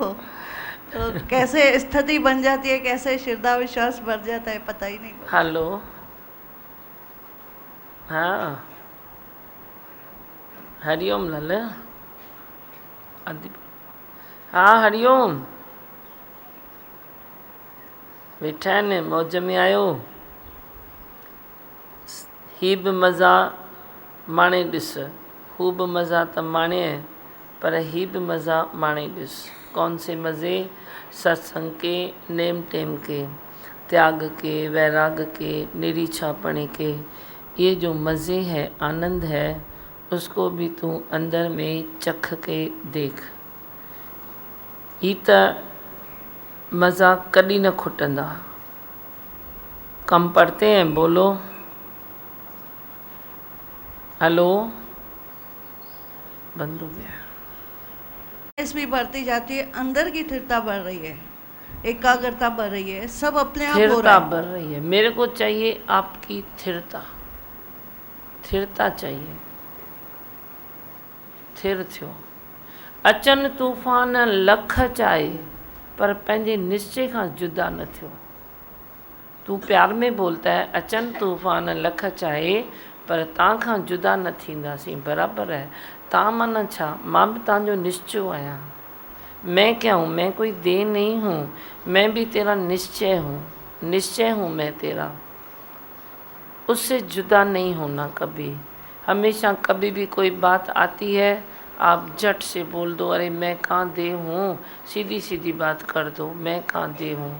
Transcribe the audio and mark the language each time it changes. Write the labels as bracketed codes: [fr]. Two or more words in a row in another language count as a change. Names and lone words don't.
[hi] तो कैसे स्थिति बन जाती है, कैसे श्रद्धा विश्वास बढ़ जाता है, पता ही नहीं। हेलो, हाँ, हरिओम लाल। [sd] हाँ हरिओम, वेठा ने मौज में आयो। ही बि मज़ा माणे ॾिस, हू बि मज़ा त माणे, पर ही बि मज़ा माणे ॾिस। [hi] कौन से मज़े? सत्संग के, नेम टेम के, त्याग के, वैराग के, निरीक्षापणे के। ये जो मज़े है, आनंद है, उसको भी तू अंदर में चख के देख। [sd] ही त मज़ा कॾहिं न खुटंदा। [hi] कम पढ़ते हैं? बोलो। हेलो, बंद हो गया। भी बढ़ती जाती है, अंदर की स्थिरता बढ़ रही है, एकाग्रता बढ़ रही है, सब अपने आप हो रहा स्थिरता है। बढ़ रही है। मेरे को चाहिए आपकी स्थिरता, स्थिरता चाहिए। [sd] स्थिर थियो। अचन तूफ़ान लख चाहे, पर पंहिंजे निश्चय खां जुदा न थियो। [hi] तू प्यार में बोलता है [sd] अचन तूफ़ान लख चाहे, पर तव्हां खां जुदा न थींदासीं। बराबरि है। तव्हां माना छा? मां भी तव्हांजो निश्चय आहियां। [hi] मैं क्या हूँ? मैं कोई देह नहीं हूँ, मैं भी तेरा निश्चय हूँ। निश्चय हूँ मैं तेरा, उससे जुदा नहीं होना कभी। हमेशा कभी भी कोई बात आती है, आप झट से बोल दो, अरे मैं कहाँ देह हूँ, सीधी सीधी बात कर दो, मैं कहाँ देह हूँ।